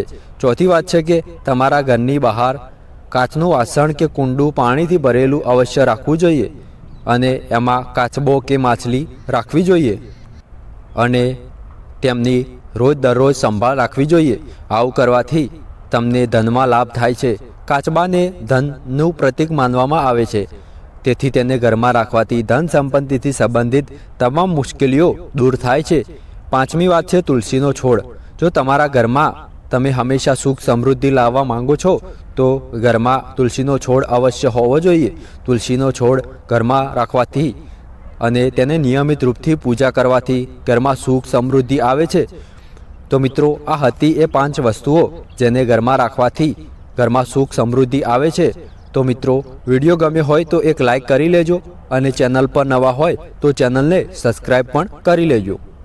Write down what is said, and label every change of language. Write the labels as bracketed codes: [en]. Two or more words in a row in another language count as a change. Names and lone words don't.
[gu] ચોથી બાત છે કે તમારા ઘરની બહાર કાચનું વાસણ કે કુંડું પાણીથી ભરેલું અવશ્ય રાખવું જોઈએ અને એમાં કાચબો કે માછલી રાખવી જોઈએ અને તેમની રોજ દરરોજ સંભાળ રાખવી જોઈએ। આવું કરવાથી તમને ધનમા લાભ થાય છે. કાચબાને ધનનું પ્રતીક માનવામાં આવે છે, તેથી તેને ઘરમાં રાખવાથી ધન સંપત્તિથી સંબંધિત તમામ મુશ્કેલીઓ દૂર થાય છે। પાંચમી વાત છે તુલસીનો છોડ। જો તમારા ઘરમાં તમે હમેશા સુખ સમૃદ્ધિ લાવવા માંગો છો તો ઘરમાં તુલસીનો છોડ અવશ્ય હોવો જોઈએ। તુલસીનો છોડ ઘરમાં રાખવાથી અને તેને નિયમિત રૂપથી પૂજા કરવાથી ઘરમાં સુખ સમૃદ્ધિ આવે છે। તો મિત્રો આ હતી એ 5 વસ્તુઓ જેને ઘરમાં રાખવાથી ઘરમાં સુખ સમૃદ્ધિ આવે છે। તો મિત્રો વિડિયો ગમ્યો હોય તો એક લાઇક કરી લેજો અને ચેનલ પર નવા હોય તો ચેનલ ને સબ્સક્રાઇબ પણ કરી લેજો।